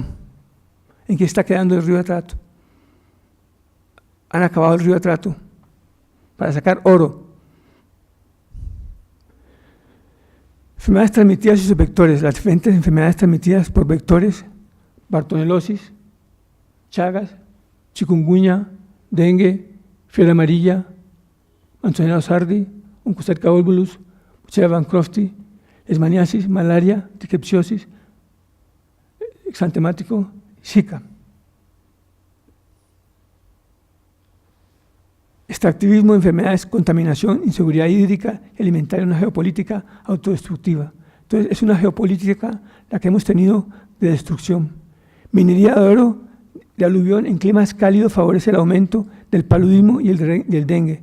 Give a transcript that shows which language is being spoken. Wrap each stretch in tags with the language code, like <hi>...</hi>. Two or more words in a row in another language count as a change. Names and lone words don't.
<es>¿En qué está quedando el río Atrato? Han acabado el río Atrato para sacar oro. Enfermedades transmitidas y sus vectores. Las diferentes enfermedades transmitidas por vectores: bartonelosis, chagas, chikungunya, dengue, fiebre amarilla, Manzanella sardi, Oncocerca volvulus, Bucera bancrofti, leishmaniasis, malaria, triquepsiosis, exantemático, Zika. Extractivismo, enfermedades, contaminación, inseguridad hídrica y alimentaria, una geopolítica autodestructiva. Entonces, es una geopolítica la que hemos tenido de destrucción. Minería de oro de aluvión en climas cálidos favorece el aumento del paludismo y el dengue.</es>